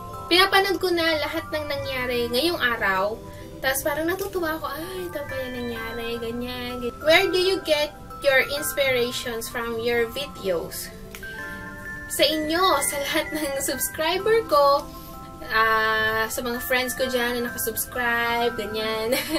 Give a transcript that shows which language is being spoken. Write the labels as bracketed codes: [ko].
[tl] Pinapanood ko na lahat ng nangyari ngayong araw, tapos parang natutuwa ako, ay, ito pa yung nangyari, ganyan. [en] Where do you get your inspirations from your videos? [tl] Sa inyo, sa lahat ng subscriber ko, sa mga friends ko dyan na nakasubscribe, ganyan.